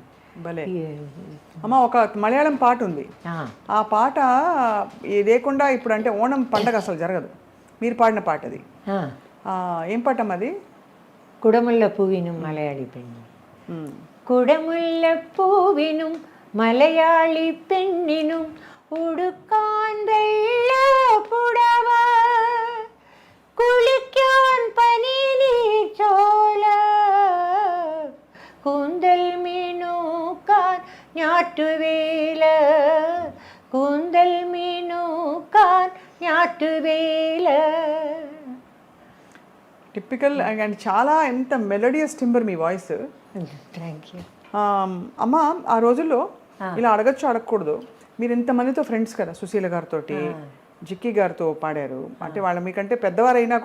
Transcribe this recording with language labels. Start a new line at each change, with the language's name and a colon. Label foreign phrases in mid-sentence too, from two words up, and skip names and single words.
Telugu: భలే అమ్మ, ఒక మలయాళం పాట ఉంది. ఆ, ఆ పాట ఇది లేకుండా ఇప్పుడు అంటే ఓణం పండగ అసలు జరగదు. మీరు పాడిన పాట అది. ఆ. ఏం పాటమ్మా అది?
Malayalam: കുടമുല്ല പൂവിനും മലയാളി പെണ്ണിനും మ్మ్. കുടമുല്ല പൂവിനും മലയാളി പെണ്ണിനും ഉടുക്കാൻ വെള്ള പുടവ കുളിക്കാൻ പനിനീർ ചോല കൂന്തൽ മീനൂക്കാൻ ഞാറ്റുവേല കൂന്തൽ മീനൂക്കാൻ ഞാറ്റുവേല.
English: typical and
Telugu: చాలా ఎంత
English: melodious timbre
Telugu: మీ వాయిస్.
English: thank you.
Telugu: అమ్మ, ఆ రోజుల్లో ఇలా అడగచ్చు అడగకూడదు, మీరు ఇంతమందితో ఫ్రెండ్స్ కదా, సుశీల గారితో, జిక్కి గారితో పాడారు అంటే వాళ్ళ మీకంటే పెద్దవారైనా కూడా